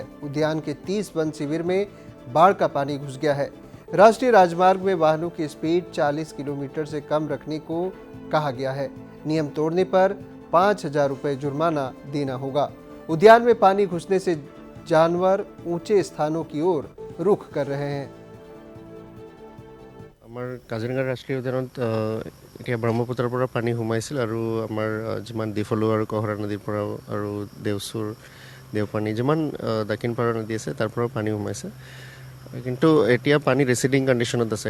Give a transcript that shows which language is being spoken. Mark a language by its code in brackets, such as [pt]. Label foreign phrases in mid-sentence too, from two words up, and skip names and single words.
[hi] उद्यान के 30 वन शिविर में बाढ़ का पानी घुस गया है। राष्ट्रीय राजमार्ग में वाहनों की स्पीड 40 किलोमीटर से कम रखने को कहा गया है। नियम तोड़ने पर 5,000 रुपये जुर्माना देना होगा। उद्यान में पानी घुसने से जानवर ऊंचे स्थानों की ओर रुख कर रहे हैं। [as] আমাৰ কাজিৰঙা ৰাষ্ট্ৰীয় উদ্যানত এতিয়া ব্ৰহ্মপুত্ৰৰ পৰা পানী সোমাইছিল আৰু আমাৰ যিমান ডিফলু আৰু কহৰা নদীৰ পৰা আৰু দেওচুৰ দেওপানী যিমান দক্ষিণ পাৰৰ নদী আছে তাৰ পৰাও পানী সোমাইছে, কিন্তু এতিয়া পানী [en] receding condition [as] আছে।